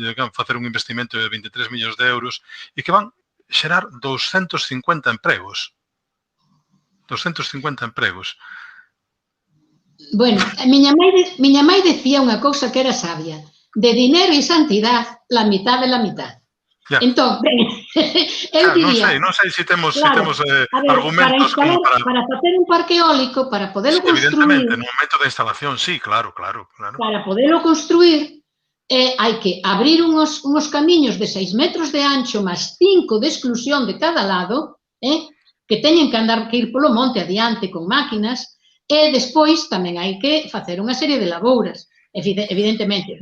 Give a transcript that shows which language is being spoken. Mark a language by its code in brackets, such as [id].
[gl] Que van facer un investimento de 23 millóns de euros e que van xerar 250 empregos. 250 empregos. Bueno, miña mãe decía unha cousa que era sabia. [es] De dinero e santidad, la mitad de la mitad. [gl] Entón, eu diría... Non sei se temos argumentos como para facer un parque eólico, para podelo construir... Evidentemente, no momento da instalación, sí, claro. Para podelo construir, hai que abrir uns camiños de 6 metros de ancho máis 5 de exclusión de cada lado, que teñen que ir polo monte adiante con máquinas, e despois tamén hai que facer unha serie de labouras, evidentemente.